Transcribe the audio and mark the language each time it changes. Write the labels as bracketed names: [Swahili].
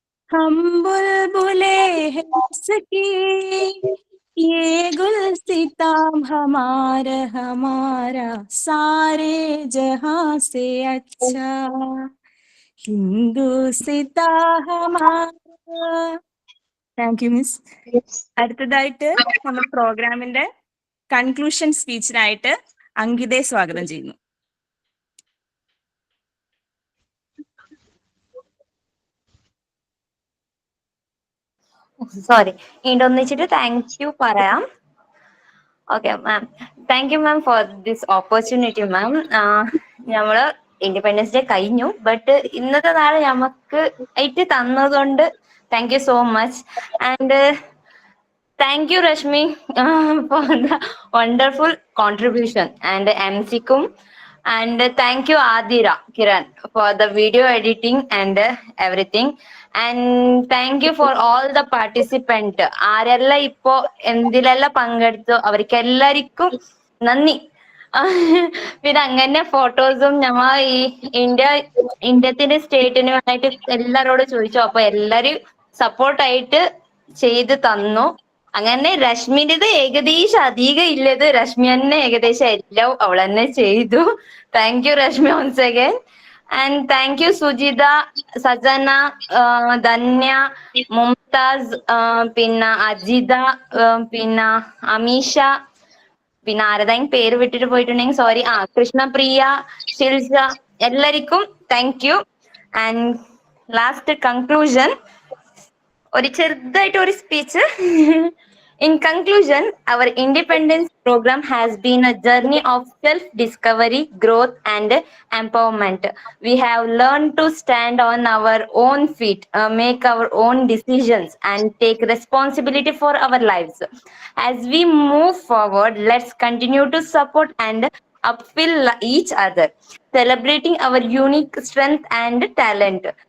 [Hindi] हम बुलबुले हैं इसकी, ये गुलसिता हमारा हमारा, सारे जहां से अच्छा [Malayalam] ഹിന്ദുസിതാ ഹമാരാ. [English] Thank you miss. [Malayalam] അടുത്തതായിട്ട് നമ്മൾ പ്രോഗ്രാമിന്റെ കൺക്ലൂഷൻ സ്പീച്ചിനായിട്ട് അങ്കിതയെ സ്വാഗതം ചെയ്യുന്നു. സോറി, ഇതൊന്നിച്ചിട്ട് [English] thank you [Malayalam] പറയാം. [English] Okay ma'am, thank you ma'am for this opportunity ma'am. [Malayalam] നമ്മള് ഇൻഡിപെൻഡൻസ് ഡേ കഴിഞ്ഞു, ബട്ട് ഇന്നത്തെ നാളെ നമുക്ക് ആയിട്ട് തന്നതുകൊണ്ട് [English] Thank you so much. And thank you Rashmi for the wonderful contribution and എംസിക്കും. And thank you Adira Kiran for the video editing and everything. And thank you for all the participants. [Malayalam] ആരെല്ലാം ഇപ്പോ എന്തിലെല്ലാം പങ്കെടുത്തു അവർക്കെല്ലാവർക്കും നന്ദി. പിന്നെ അങ്ങനെ ഫോട്ടോസും ഞമ്മ ഈ ഇന്ത്യത്തിന്റെ സ്റ്റേറ്റിന് വേണ്ടിയിട്ട് എല്ലാരോടും ചോദിച്ചു. അപ്പൊ എല്ലാരും സപ്പോർട്ടായിട്ട് ചെയ്ത് തന്നു. അങ്ങനെ രശ്മിൻ്റെത് ഏകദേശം അധികം ഇല്ലത് രശ്മി തന്നെ ഏകദേശം എല്ലാം അവൾ തന്നെ ചെയ്തു. [English] Thank you Rashmi once again. And thank you [Malayalam] Sujitha, Sajana, Dhanya, Mumtaz, പിന്നെ അജിത, പിന്നെ അമീഷ, പിന്നെ ആരതെങ്കിലും പേര് വിട്ടിട്ട് പോയിട്ടുണ്ടെങ്കിൽ സോറി. കൃഷ്ണപ്രിയ, ശിൽസ, എല്ലാവർക്കും [English] Thank you. [Malayalam] And last conclusion ഒരു ചെറുതായിട്ട് ഒരു speech. [English] In conclusion, our Independence program has been a journey of self-discovery, growth, and empowerment. We have learned to stand on our own feet, make our own decisions, and take responsibility for our lives. As we move forward, let's continue to support and upfill each other, celebrating our unique strength and talent.